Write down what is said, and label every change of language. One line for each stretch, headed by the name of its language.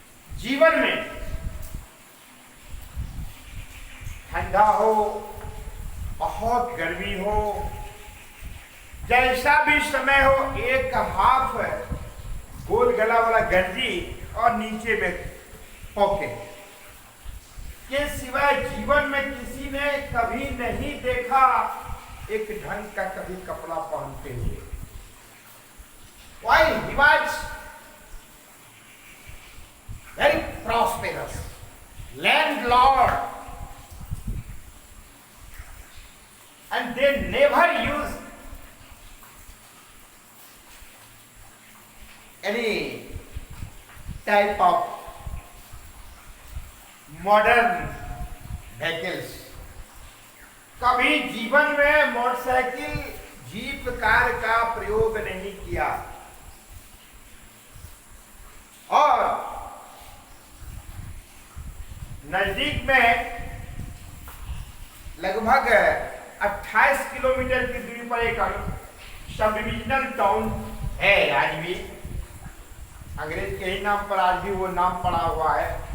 Hindi: जीवन में ठंडा हो, बहुत गर्मी हो, जैसा भी समय हो, एक हाफ गोल गला वाला गंजी और नीचे में पॉकेट के सिवाय जीवन में किसी ने कभी नहीं देखा एक ढंग का कभी कपड़ा पहनते हुए।
English: Why he was very prosperous, landlord, and they never used any type of modern vehicles।
Hindi: कभी जीवन में मोटरसाइकिल जीप कार का प्रयोग नहीं किया। और नजदीक में लगभग 28 किलोमीटर की दूरी पर एक सब डिविजनल टाउन है आज भी, अंग्रेज के ही नाम पर आज भी वो नाम पड़ा हुआ है।